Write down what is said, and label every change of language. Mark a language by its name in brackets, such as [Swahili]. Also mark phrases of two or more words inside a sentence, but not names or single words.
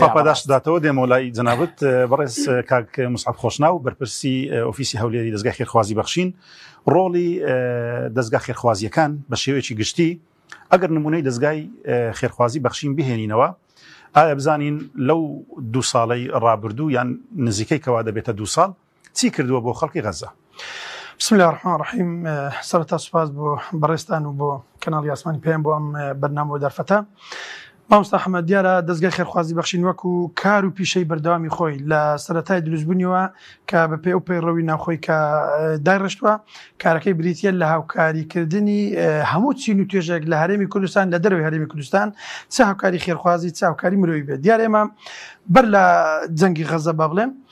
[Central Kurdish] پاداشداتەوە دێمەلای جەنابەت بەڕێز کاک مصعب خۆشناو بەرپرسی ئۆفیسی هەولێری دەستگای خێرخوازی بەخشین ڕۆڵی دەستگا خێرخوازیەکان بە شێوەیەکی گشتی ئەگەر نمونەی دەستگای خێرخوازی بەخشین بهێنینەوە ئایا بزانین لەو 2 ساڵەی ڕابردوو یان نزیکەی کەوا دەبێتە 2 ساڵ چی کردووە بۆ خەڵکی غەزە؟ [Arabic] بسم الله الرحمن الرحیم [Central Kurdish] سەرەتا سوپاس بۆ بەڕێستان و بۆ کەناڵی ئاسمانی پێیان بۆ ئەم بەرنامە دەرفەتە مامۆستا حەمەد دیارە دەستگای خێرخوازی بەخشین وەکو کار و پیشەی بەردەوامی خۆی لە سەرەتای دروستبوونیەوە کە بە پێ و پەیڕەوی ناوخۆی کە دایڕشتووە کارەکەی بریتە لە هاوکاریکردنی هەموو چین و توێژێک لە هەرێمی کوردستان لە دەروی هەرێمی کوردستان چه هاوکاری خێرخوازی چه هاوکاری مرۆیی بێت دیارە ئێمە بەر لە جەنگی غەزە با بڵێم